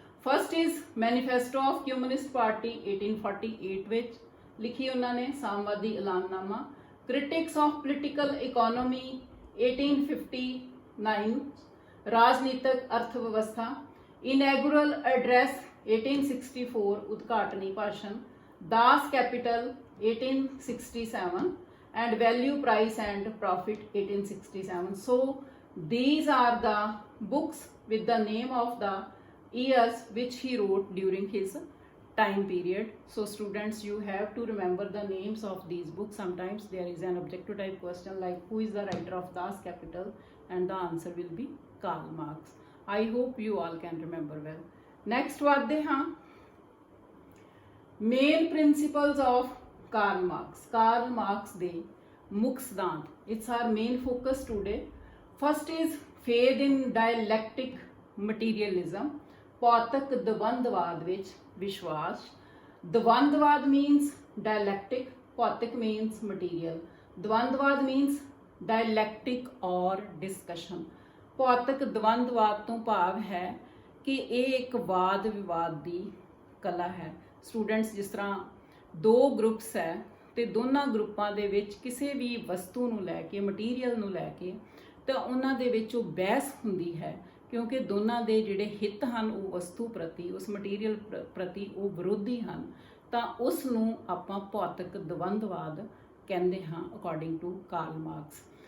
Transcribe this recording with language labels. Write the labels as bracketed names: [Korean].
[English] first is manifesto of communist party [Punjabi] 1848 ਵਿੱਚ ਲਿਖੀ ਉਹਨਾਂ ਨੇ ਸਾਮਵਾਦੀ ਐਲਾਨਨਾਮਾ। [English] critics of political economy 1859, [Punjabi] ਰਾਜਨੀਤਿਕ ਅਰਥ ਵਿਵਸਥਾ। [English] inaugural address 1864, [Punjabi] ਉਦਘਾਟਨੀ ਭਾਸ਼ਣ। [English] Das Kapital 1867 and value, price and profit 1867. So these are the books with the name of the years which he wrote during his time period. So students, you have to remember the names of these books. Sometimes there is an objective type question like who is the writer of Das Kapital, and the answer will be Karl Marx. I hope you all can remember well. Next [Punjabi] ਵਧਦੇ ਹਾਂ, [English] main principles of Karl Marx. Karl Marx [Punjabi] ਦੇ ਮੁੱਖ ਸਿਧਾਂਤ, [English] it's our main focus today. First is faith in dialectic materialism. [Punjabi] ਭੌਤਿਕ ਦਵੰਦਵਾਦ ਵਿੱਚ ਵਿਸ਼ਵਾਸ। ਦਵੰਦਵਾਦ means dialectic, ਭੌਤਿਕ means material, ਦਵੰਦਵਾਦ [English] means dialectic or discussion. [Punjabi] ਭੌਤਿਕ ਦਵੰਦਵਾਦ ਤੋਂ ਭਾਵ ਹੈ ਕਿ ਇਹ ਇੱਕ ਵਾਦ ਵਿਵਾਦ ਦੀ ਕਲਾ ਹੈ। ਸਟੂਡੈਂਟਸ, ਜਿਸ ਤਰ੍ਹਾਂ ਦੋ ਗਰੁੱਪਸ ਹੈ ਤੇ ਦੋਨਾਂ ਗਰੁੱਪਾਂ ਦੇ ਵਿੱਚ ਕਿਸੇ ਵੀ ਵਸਤੂ ਨੂੰ ਲੈ ਕੇ, ਮਟੀਰੀਅਲ ਨੂੰ ਲੈ ਕੇ ਤਾਂ ਉਹਨਾਂ ਦੇ ਵਿੱਚ ਉਹ ਬਹਿਸ ਹੁੰਦੀ ਹੈ, ਕਿਉਂਕਿ ਦੋਨਾਂ ਦੇ ਜਿਹੜੇ ਹਿੱਤ ਹਨ ਉਹ ਵਸਤੂ ਪ੍ਰਤੀ, ਉਸ ਮਟੀਰੀਅਲ ਪ੍ਰਤੀ ਉਹ ਵਿਰੋਧੀ ਹਨ, ਤਾਂ ਉਸ ਨੂੰ ਆਪਾਂ ਭੌਤਿਕ ਦਵੰਦਵਾਦ ਕਹਿੰਦੇ ਹਾਂ [English] according to [Punjabi] ਕਾਰਲ ਮਾਰਕਸ।